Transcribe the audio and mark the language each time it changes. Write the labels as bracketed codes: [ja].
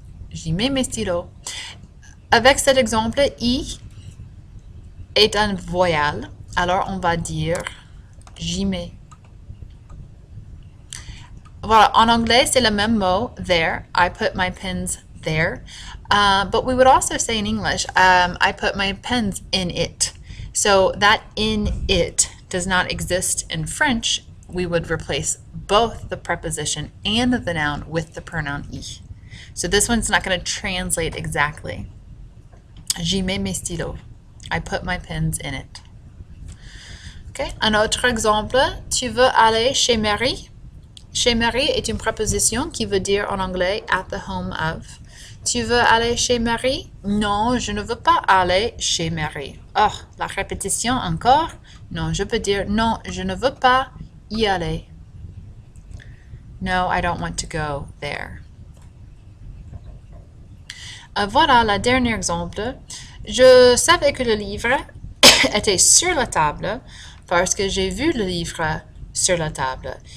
[fr] J'y mets mes stylos. Avec cet exemple, I est un voyelle, alors on va dire j'y mets. Voilà, en anglais, c'est le même mot, there. [en] I put my pins there. But we would also say in English, I put my pens in it. So that in it does not exist in French. We would replace both the preposition and the noun with the pronoun I. So this one's not going to translate exactly. [fr] J'y mets mes stylos. [en] I put my pens in it. Okay. [fr] Un autre exemple, tu veux aller chez Mary? Chez Mary est une préposition qui veut dire en anglais [en] at the home of. [fr] Tu veux aller chez Mary? Non, je ne veux pas aller chez Mary. Oh, la répétition encore? Non, je peux dire non, je ne veux pas y aller. [en] No, I don't want to go there. [fr] Voilà le dernier exemple. Je savais que le livre était sur la table parce que j'ai vu le livre sur la table.